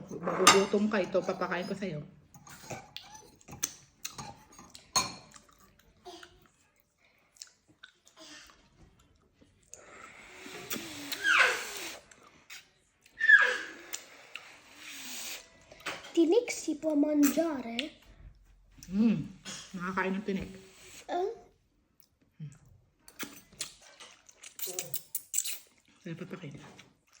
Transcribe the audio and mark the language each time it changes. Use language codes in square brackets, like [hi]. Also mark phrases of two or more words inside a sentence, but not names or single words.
[tl] Magugutom ka, ito papakain ko sa'yo. [it] Tinik si può mangiare? [tl] Nakakain ng tinik. Sarap papakain.